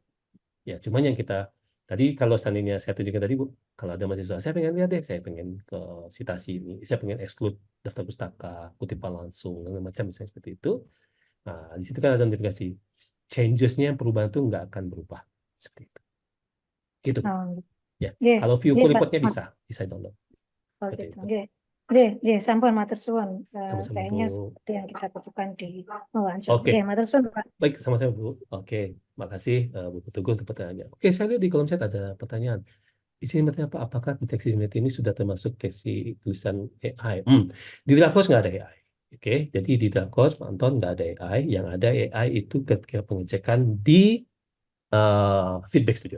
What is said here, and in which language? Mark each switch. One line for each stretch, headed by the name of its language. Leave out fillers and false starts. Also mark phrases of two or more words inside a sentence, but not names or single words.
Indonesian: Ya, cuman yang kita tadi kalau seandainya saya tunjukkan tadi Bu, kalau ada mahasiswa, saya pengen lihat deh, saya pengen ke citasi ini, saya pengen exclude daftar pustaka, kutipan langsung, dan macam misalnya seperti itu. Nah, di situ kan ada notifikasi. Changes-nya, perubahan itu nggak akan berubah. Seperti itu. Gitu. Oh, Ya. nggih, Kalau view nggih, full Pak. report-nya bisa download. Oh Seperti gitu. itu. Nggih.
Javanese: Nggih, nggih, sampun matur suwun.
Indonesian: Sama-sama Bu. Kayaknya seperti yang kita butuhkan di wawancara. Oke.
Javanese: Nggih, matur suwun, Pak.
Indonesian: Baik, sama-sama Bu. Oke. Makasih Bu Teguh untuk pertanyaannya. Oke, saya lihat di kolom chat ada pertanyaan. isi materi apa? Apakah deteksi materi ini sudah termasuk teksi tulisan AI? Di
English: draft course
Indonesian: nggak ada AI. Oke, jadi di
English: draft course
Indonesian: Pak Anton nggak ada AI. Yang ada AI itu ketika pengecekan di feedback studio.